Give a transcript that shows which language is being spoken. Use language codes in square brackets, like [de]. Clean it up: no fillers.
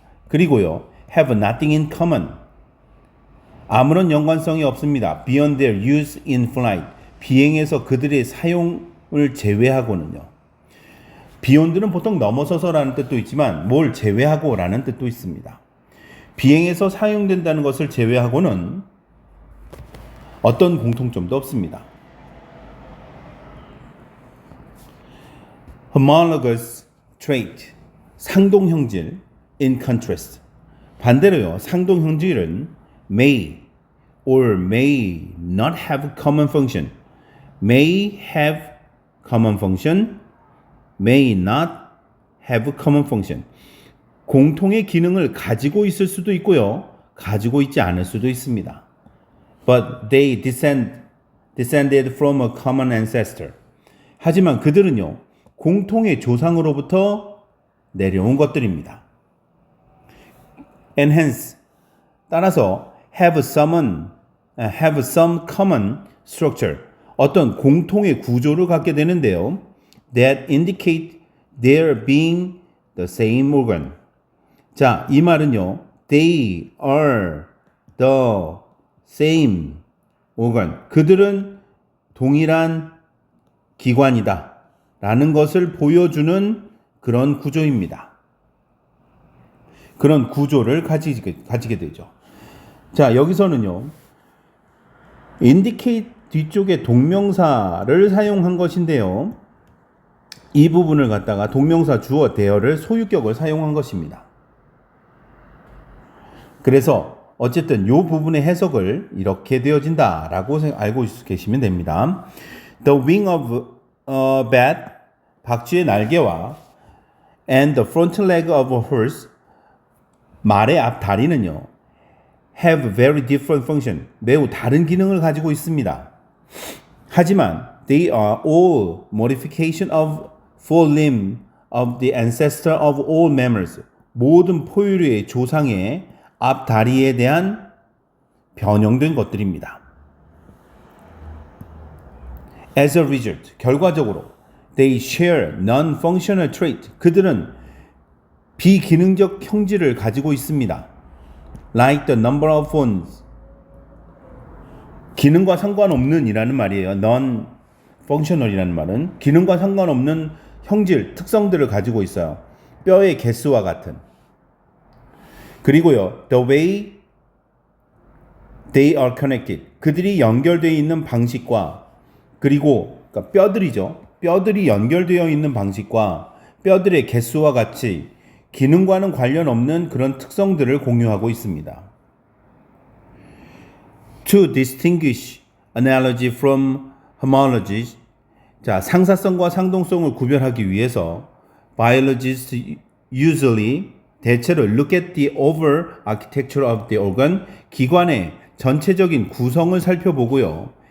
[ko] 그리고요, [en] have nothing in common, [ko] 아무런 연관성이 없습니다. [en] beyond their use in flight, [ko] 비행에서 그들의 사용을 제외하고는요. beyond는 보통 넘어서서라는 뜻도 있지만 뭘 제외하고라는 뜻도 있습니다. 비행에서 사용된다는 것을 제외하고는 어떤 공통점도 없습니다. [en] Homologous trait, [ko] 상동형질, [en] in contrast, [ko] 반대로요, 상동형질은 [en] may or may not have common function, may have common function, may not have common function, [ko] 공통의 기능을 가지고 있을 수도 있고요, 가지고 있지 않을 수도 있습니다. [en] But they descended from a common ancestor. [ko] 하지만 그들은요, 공통의 조상으로부터 내려온 것들입니다. [en] And hence, [ko] 따라서 [en] have some common structure, [ko] 어떤 공통의 구조를 갖게 되는데요. [en] That indicate their being the same organ. [ko] 자, 이 말은요, [en] they are the same organ, [ko] 그들은 동일한 기관이다 라는 것을 보여주는 그런 구조입니다. 그런 구조를 가지게 되죠. 자, 여기서는요, indicate 뒤쪽에 동명사를 사용한 것인데요, 이 부분을 갖다가 동명사 주어 대어를 소유격을 사용한 것입니다. 그래서 어쨌든 이 부분의 해석을 이렇게 되어진다라고 알고 계시면 됩니다. [en] The wing of a bat, [ko] 박쥐의 날개와 [en] and the front leg of a horse, [ko] 말의 앞 다리는요, [en] have very different function, [ko] 매우 다른 기능을 가지고 있습니다. 하지만 [en] they are all modification of forelimb of the ancestor of all mammals, [ko] 모든 포유류의 조상의 앞 다리에 대한 변형된 것들입니다. [en] As a result, [ko] 결과적으로 [en] they share non-functional trait. [ko] 그들은 비기능적 형질을 가지고 있습니다. [en] Like the number of phones. [ko] 기능과 상관없는 이라는 말이에요. non-functional이라는 말은 기능과 상관없는 형질, 특성들을 가지고 있어요. 뼈의 개수와 같은. 그리고요, [en] the way they are connected. [ko] 그들이 연결되어 있는 방식과 그리고 그러니까 뼈들이죠. 뼈들이 연결되어 있는 방식과 뼈들의 개수와 같이 기능과는 관련 없는 그런 특성들을 공유하고 있습니다. [en] To distinguish analogy from homology. [ko] 자, 상사성과 상동성을 구별하기 위해서 [en] biologists usually [ko] 대체로 [en] look at the overall architecture of the organ. [ko] 기관의 전체적인 구성을 살펴보고요.